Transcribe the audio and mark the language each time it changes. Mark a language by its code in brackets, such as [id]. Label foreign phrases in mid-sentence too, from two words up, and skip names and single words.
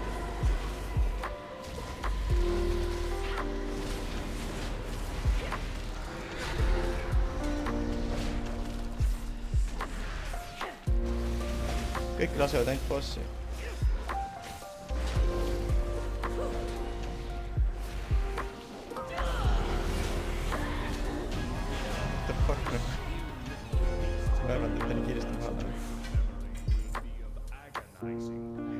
[et] Kõik lasevad ainult bossi. [en] What the fuck, [et] noh? Ma arvan, et ta nii kiiresti maha läheb.